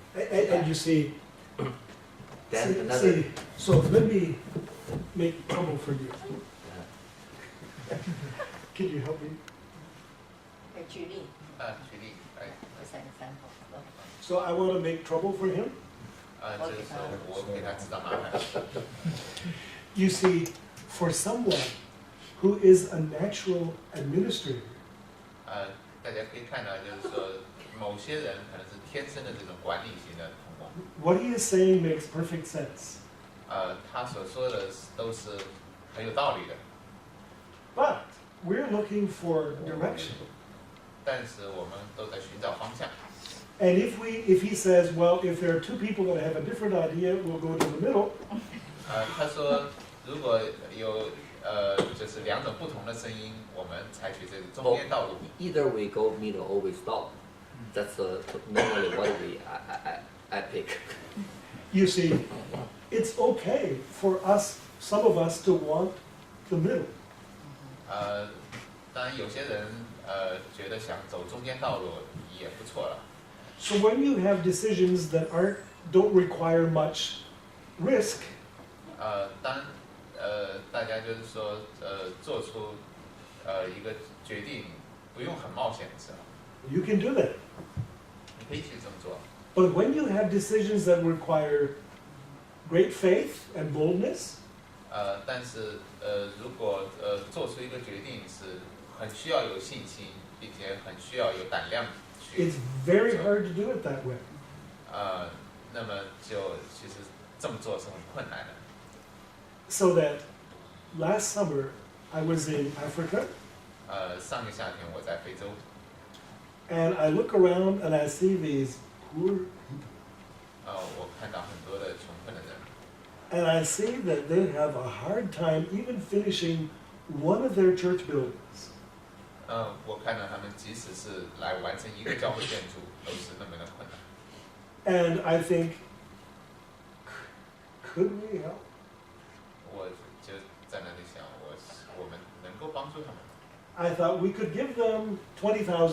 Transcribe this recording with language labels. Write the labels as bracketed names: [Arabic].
[English] And you see, Then so let me make trouble for you. Can you help me? [Chinese] 举例举例，哎， [English] ，as an example. So I want to make trouble for him. [Chinese] 就是说我给他制造麻烦。 [English] You see, for someone who is a natural administrator, [Chinese] 大家可以看到，就是说某些人可能是天生的这种管理型的同工。 [English] what he is saying makes perfect sense. [Chinese] 他所说的都是很有道理的， [English] But we're looking for direction. [Chinese] 但是我们都在寻找方向。 [English] And if he says, well, if there are two people that have a different idea, we'll go to the middle. [Chinese] 他说如果有就是两种不同的声音，我们采取这个中间道路。 [English] either we go middle or we stop. That's normally what I pick. You see, it's okay for us, some of us, to want the middle. [Chinese] 当然有些人觉得想走中间道路也不错了。 [English] So when you have decisions that don't require much risk, [Chinese] 当大家就是说做出一个决定不用很冒险的时候， [English] you can do that. [Chinese] 你可以去这么做。 [English] But when you have decisions that require great faith and boldness, [Chinese] 但是如果做出一个决定是很需要有信心，并且很需要有胆量去 [English] it's very hard to do it that way. [Chinese] 那么就其实这么做是很困难的。 [English] So that last summer I was in Africa [Chinese] 上个夏天我在非洲， [English] and I look around and I see these poor people. [Chinese] 我看到很多的穷困的人， [English] And I see that they have a hard time even finishing one of their church buildings. [Chinese] 我看到他们即使是来完成一个教会建筑，都是那么的困难。 [English] And I think, could we help? [Chinese] 我就在那里想，我们能够帮助他们， [English] I thought we could give them $20,000,